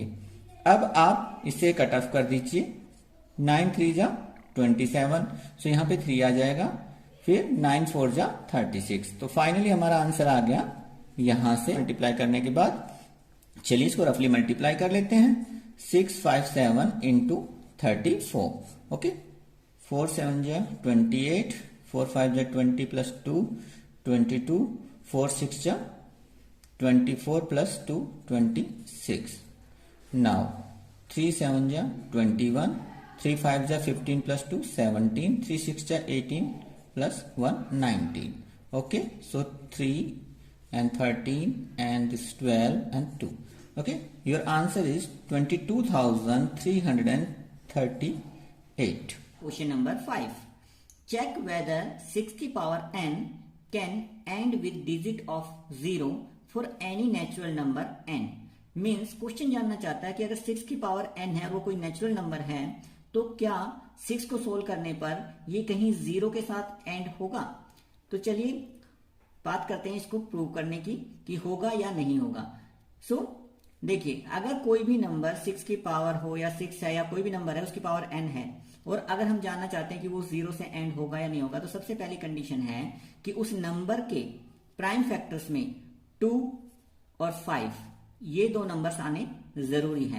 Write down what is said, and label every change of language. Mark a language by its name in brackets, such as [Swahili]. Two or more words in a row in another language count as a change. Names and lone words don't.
[Hindi] अब आप इसे [English] cut off [Hindi] कर दीजिए, 9 3 जा 27, सो यहां पे 3 आ जाएगा, फिर 9 4 जा 36। तो फाइनली हमारा आंसर आ गया यहां से मल्टीप्लाई करने के बाद। चलिए इसको [English] roughly multiply [Hindi] कर लेते हैं। [English] 657 into 34. Okay, 4 7 ja 28, 4 5 ja 20 plus 2 22, 4 6 ja 24 plus 2 26. Now 3 7 ja 21, 3 5 ja 15 plus 2 17, 3 6 ja 18 plus 1 19. Okay, so 3 and 13 and this 12 and 2. Okay, your answer is 22,338. Question number 5. Check whether 6 की power n can end with digit of 0 for any natural number n. [Hindi] Means क्वेश्चन जानना चाहता है कि अगर 6 की पावर n है, वो कोई [English] natural number [Hindi] है, तो क्या 6 को सोल्व करने पर ये कहीं 0 के साथ एंड होगा? तो चलिए बात करते हैं इसको प्रूव करने की कि होगा या नहीं होगा। देखिए, अगर कोई भी नंबर 6 की पावर हो या 6 है या कोई भी नंबर है उसकी पावर n है और अगर हम जानना चाहते हैं कि वो 0 से एंड होगा या नहीं होगा, तो सबसे पहली कंडीशन है कि उस नंबर के [English] prime factors [Hindi] में 2 और 5 ये दो नंबर्स आने जरूरी है।